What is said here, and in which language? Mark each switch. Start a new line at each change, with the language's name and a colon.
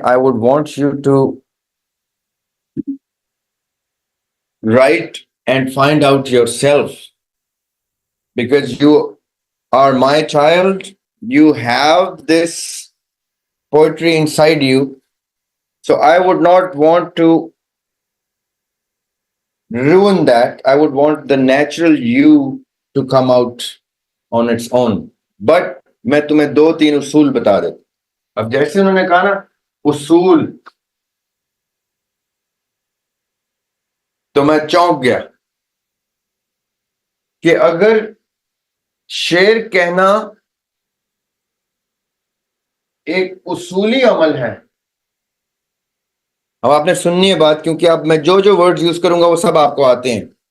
English: I would want you to write and find out yourself, because you are my child, you have this poetry inside you, so I would not want to ruin that. I would want the natural you to come out on its own.
Urdu: But میں تمہیں 2-3 اصول بتا دیتا. اب جیسے انہوں نے کہا نا اصول, تو میں چونک گیا کہ اگر شعر کہنا ایک اصولی عمل ہے, اب آپ نے سننی ہے بات کیونکہ اب میں جو ورڈز یوز کروں گا وہ سب آپ کو آتے ہیں.